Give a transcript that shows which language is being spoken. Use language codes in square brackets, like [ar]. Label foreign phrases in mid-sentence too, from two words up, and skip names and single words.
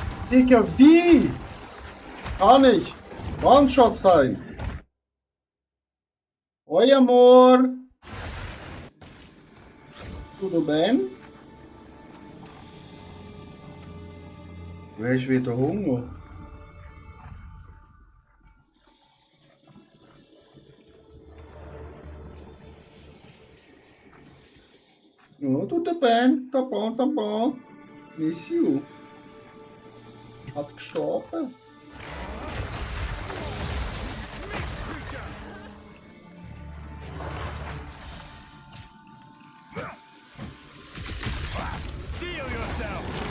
[de] Digga, wie? Kann ich One-Shot sein? [pt] Oi, amor. Tudo bem? [de] Du hast wieder Hunger. Ja, [pt] tudo bem. Tá bom, tá bom. [en] Miss you. [de] Hat gestorben. [en] Steel yourself!